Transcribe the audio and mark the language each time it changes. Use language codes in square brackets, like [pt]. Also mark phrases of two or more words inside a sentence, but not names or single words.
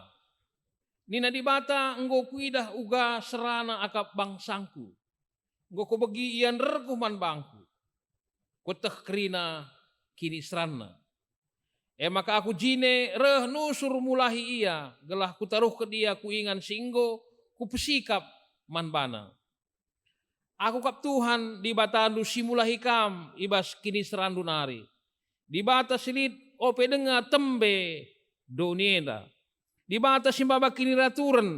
[btx] Nina di bata enggo kuidah uga serana akap bangsangku. Enggo ko bagi ian rekuman bangku. Koteh kerina kini serana. Maka aku jine reh nusur mulahi ia. Gelah ku taruh ke dia ku ingan singgo ku pesikap manbana. Aku kap Tuhan di batandu simulahi kam ibas kini serandu nari. Di bata silit ope denga tembe donienda. Di bata simbaba kini raturen.